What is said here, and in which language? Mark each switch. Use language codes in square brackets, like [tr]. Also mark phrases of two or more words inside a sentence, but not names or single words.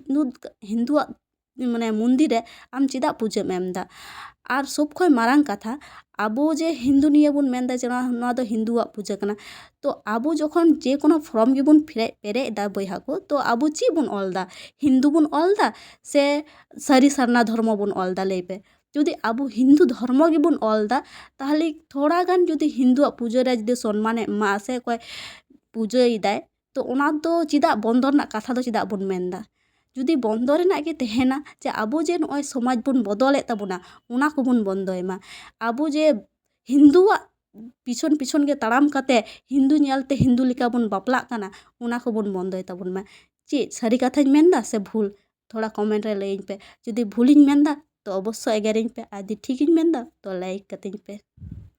[sat] हिंदुआ माने मंदिर रे आम चिदा पूजा एमदा और सब खय मारांग कथा आबो जे हिंदू निये बुन मेनदा जे नोआ दो हिंदुआ पूजा काना तो आबो जखन जे कोनो फॉर्म गे बुन पेरे दा बयहा को तो आबो ची बुन ऑलदा हिंदू बुन ऑलदा से सारी सरना धर्म बुन ऑलदा लेपे जुदी आबो हिंदू धर्म गे बुन ऑलदा ताहले थोड़ा गान जुदी हिंदुआ पूजा रे जुदी सम्मान एमा से कोय पूजा इदाय तो ओना दो चिदा बंदर ना कथा दो चिदा बुन मेनदा जुदी बंदो रेनाग गे तहेना जे आबो जे नय समाज बुन बदले ताबुना ओना को बुन बंदोयमा आबो जे हिंदुआ ᱯᱤᱪᱷᱚᱱ ᱯᱤᱪᱷᱚᱱ ᱜᱮ ᱛᱟᱲᱟᱢ ᱠᱟᱛᱮ ᱦᱤᱱᱫᱩ ᱧᱮᱞᱛᱮ ᱦᱤᱱᱫᱩ ᱞᱮᱠᱟ ᱵᱚᱱ ᱵᱟᱯᱞᱟᱜ ᱠᱟᱱᱟ ᱚᱱᱟ ᱠᱚᱵᱚᱱ ᱵᱚᱱᱫᱚᱭ ᱛᱟᱵᱚᱱ ᱢᱟ ᱪᱮᱫ ᱥᱟᱹᱨᱤ ᱠᱟᱛᱷᱟᱧ ᱢᱮᱱᱫᱟ ᱥᱮ ᱵᱷᱩᱞ ᱛᱷᱚᱲᱟ ᱠᱚᱢᱮᱱᱴ ᱨᱮ ᱞᱟᱹᱭᱟᱹᱧ ᱯᱮ ᱡᱩᱫᱤ ᱵᱷᱩᱞᱤᱧ ᱢᱮᱱᱫᱟ ᱛᱚ ᱚᱵᱚᱥᱥᱳᱭ ᱮᱜᱮᱨᱤᱧ ᱯᱮ ᱟᱨ ᱡᱩᱫᱤ ᱴᱷᱤᱠᱤᱧ ᱢᱮᱱᱫᱟ ᱛᱚ ᱞᱟᱭᱤᱠ ᱠᱟᱹᱛᱤᱧ ᱯᱮ